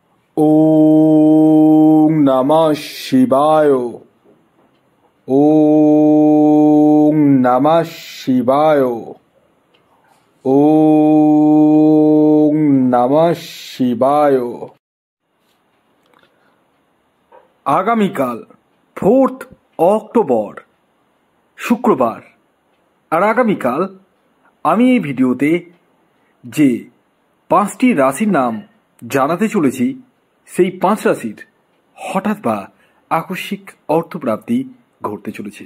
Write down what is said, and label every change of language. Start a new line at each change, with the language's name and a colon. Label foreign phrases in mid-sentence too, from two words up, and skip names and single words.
Sanskrit: ওম নমঃ শিবায়। ওম নমঃ শিবায়। ওম নমঃ শিবায়।
Bangla: আগামীকাল 4th অক্টোবর শুক্রবার। আর আগামীকাল আমি এই ভিডিওতে যে 5টি রাশির নাম জানাতে চলেছি, সেই 5 রাশির হঠাৎ বা আকস্মিক অর্থপ্রাপ্তি ঘটতে চলেছে।